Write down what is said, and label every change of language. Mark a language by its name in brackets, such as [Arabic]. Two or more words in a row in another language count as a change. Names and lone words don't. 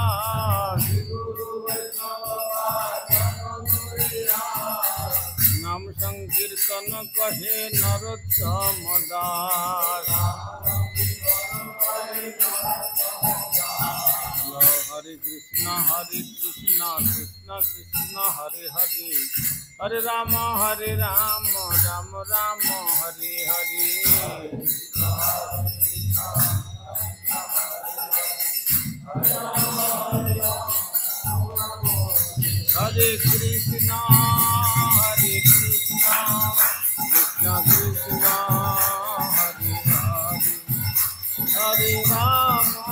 [Bangla] নাম সংকীর্তন কহে নরোত্তম দাস [Sanskrit] হরে কৃষ্ণ কৃষ্ণ কৃষ্ণ হরে হরে হরে রাম রাম রাম হরে হরে হরে কৃষ্ণ কৃষ্ণ কৃষ্ণ হরে হরে হরে রাম